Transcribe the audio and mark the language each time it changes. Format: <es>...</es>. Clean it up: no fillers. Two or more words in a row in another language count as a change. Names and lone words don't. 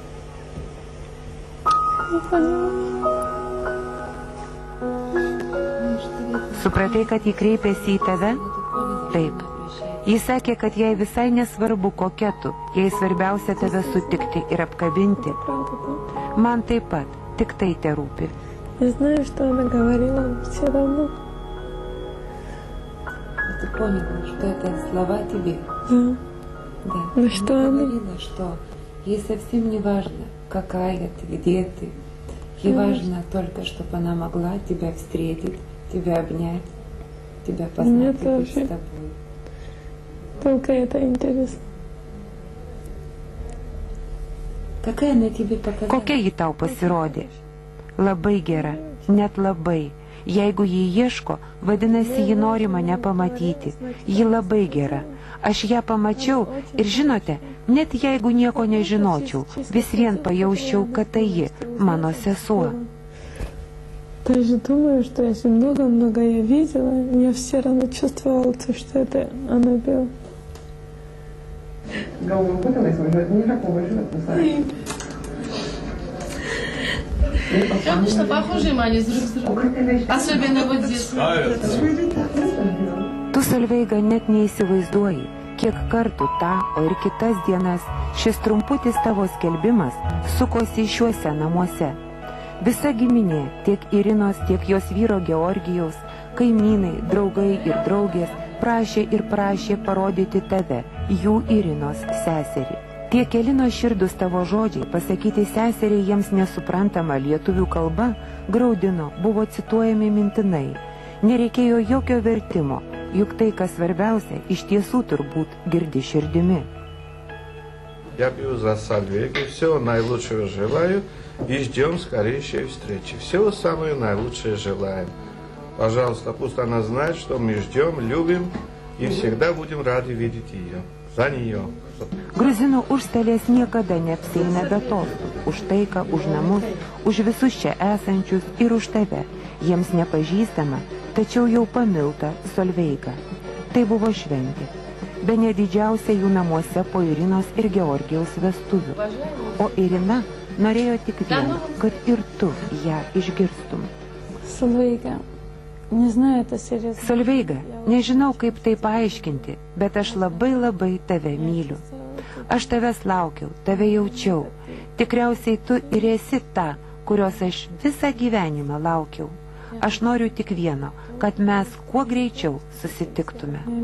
<lt>Supratai, kad jį kreipėsi į tave? Taip. Jis sakė, kad jai visai nesvarbu kokia tu, jai svarbiausia tave sutikti ir apkabinti. Man taip pat, tik tai te rūpi.</lt> <ru>Я знаю, что она говорила все равно. Ты поняла, что это слова тебе? Да. Да. Ну что она? Говорила, что ей совсем не важно, какая ты, где ты. Ей важно только, чтобы она могла тебя встретить, тебя обнять, тебя познать и быть с тобой. Только это интересно. Какая она тебе показала?</ru> <lt>Kokia ji tau pasirodė? Labai gera, net labai. Jeigu jį ieško, vadinasi, ji nori mane pamatyti. Ji labai gera. Aš ją pamačiau ir žinote, net jeigu nieko nežinočiau, vis vien pajausčiau, kad tai ji, mano sesuo.</lt> <ru>Даже думаю, что если много-много я видела, я все равно чувствовала, что это она была.</ru> <lt>Galvą būtinai važiuoti, nėra ko važiuoti visai.</lt> <ru>Конечно, похожие они друг с другом. Особенно вот здесь.</ru> <lt>Tu, Solveiga, net neįsivaizduoji, kiek kartų tą, o ir kitas dienas šis trumputis tavo skelbimas sukosi šiuose namuose. Visa giminė, tiek Irinos, tiek jos vyro Georgijaus, kaimynai, draugai ir draugės prašė ir prašė parodyti tave, jų Irinos seserį. Tie keli nuoširdūs tavo žodžiai, pasakyti seseriai jiems nesuprantama lietuvių kalba, graudino, buvo cituojami mintinai. Nereikėjo jokio vertimo, juk tai, kas svarbiausia, iš tiesų turbūt girdi širdimi.</lt> <ru>Я пью за Сольвейгу, всего наилучшего желаю и ждем скорейшей встречи. Всего самого наилучшего желаем. Пожалуйста, пусть она знает, что мы ждем, любим и всегда будем рады видеть ее. За нее.</ru> <lt>Gruzinų užstalės niekada neapsieina be tostų. Už taiką, už namus, už visus čia esančius ir už tave. Jiems nepažįstama, tačiau jau pamilta Solveiga. Tai buvo šventė. Bene didžiausia jų namuose po Irinos ir Georgijaus vestuvių. O Irina norėjo tik vieno, kad ir tu ją išgirstum. Solveiga.</lt> <ru>Не знаю, это серьезно.</ru> <lt>Solveiga, nežinau, kaip tai paaiškinti, bet aš labai labai tave myliu. Aš tavęs laukiau, tave jaučiau. Tikriausiai tu ir esi ta, kurios aš visą gyvenimą laukiau. Aš noriu tik vieno, kad mes kuo greičiau susitiktume.</lt>